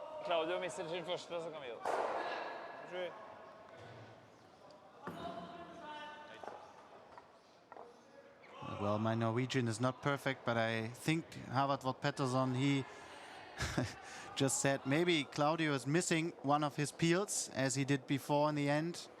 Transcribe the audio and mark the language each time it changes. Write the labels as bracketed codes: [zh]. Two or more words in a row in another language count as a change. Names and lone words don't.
[no] Claudio mister sin første, så kan vi gjøre det. [en] Well, my Norwegian is not perfect, but I think Harvard Vought Pettersson, he just said maybe Claudio is missing one of his peels, as he did before in the end.